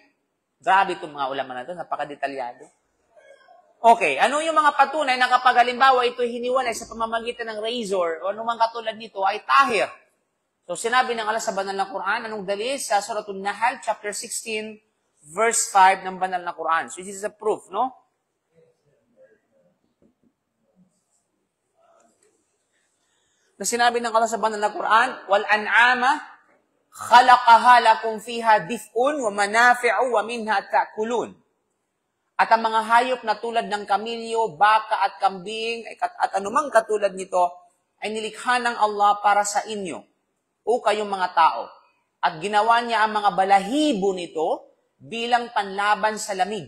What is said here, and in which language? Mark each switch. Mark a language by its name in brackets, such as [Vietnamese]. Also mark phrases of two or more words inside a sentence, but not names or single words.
[Filipino] Grabe itong mga ulama na ito, napakadetalyado. Okay, ano yung mga patunay na kapag halimbawa ito hiniwalay sa pamamagitan ng razor o anumang katulad nito ay tahir. So sinabi ng Allah sa banal na Quran, anong dalil? Sa Suratul Nahl, chapter 16, verse 5 ng banal na Quran. [English] So this is a proof, no? [Filipino] Na sinabi ng Allah sa banal na Quran, [Arabic] والأنعام خلقها لكم فيها دفء ومنافع ومنها تأكلون. [Filipino] At ang mga hayop na tulad ng kamilyo, baka at kambing, at anumang katulad nito, ay nilikha ng Allah para sa inyo, o kayong mga tao. At ginawa niya ang mga balahibo nito bilang panlaban sa lamig.